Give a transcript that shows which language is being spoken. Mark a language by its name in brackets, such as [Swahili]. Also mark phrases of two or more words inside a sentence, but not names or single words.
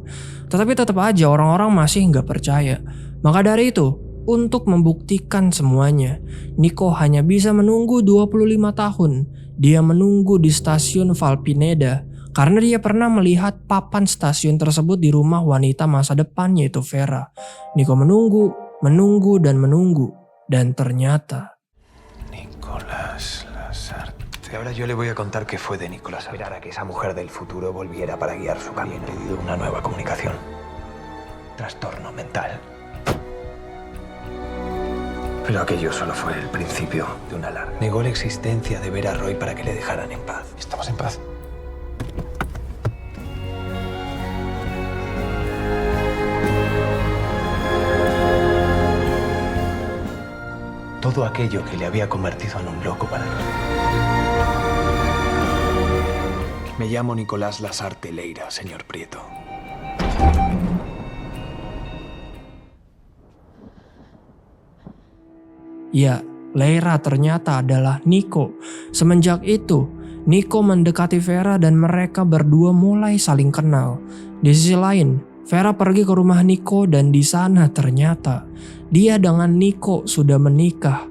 [Indonesian] Tetapi tetap aja orang-orang masih nggak percaya. Maka dari itu, untuk membuktikan semuanya, Nico hanya bisa menunggu 25 tahun. Dia menunggu di stasiun Valpineda karena dia pernah melihat papan stasiun tersebut di rumah wanita masa depan yaitu Vera. Nico menunggu dan ternyata [Spanish] Nicolás Lasarte. Ahora yo le voy a contar qué fue de Nicolás. Esperar a que esa mujer del futuro volviera para guiar su camino. He pedido una nueva comunicación. Trastorno mental. Pero aquello solo fue el principio de una larga. Negó la existencia de Vera Roy para que le dejaran en paz. ¿Estamos en paz? Todo aquello que le había convertido en un loco para él. Me llamo Nicolás Lasarte Leira, señor Prieto. [Indonesian] ya, Leira ternyata adalah Nico. Semenjak itu, Nico mendekati Vera dan mereka berdua mulai saling kenal. Di sisi lain, Vera pergi ke rumah Nico dan di sana ternyata dia dengan Nico sudah menikah.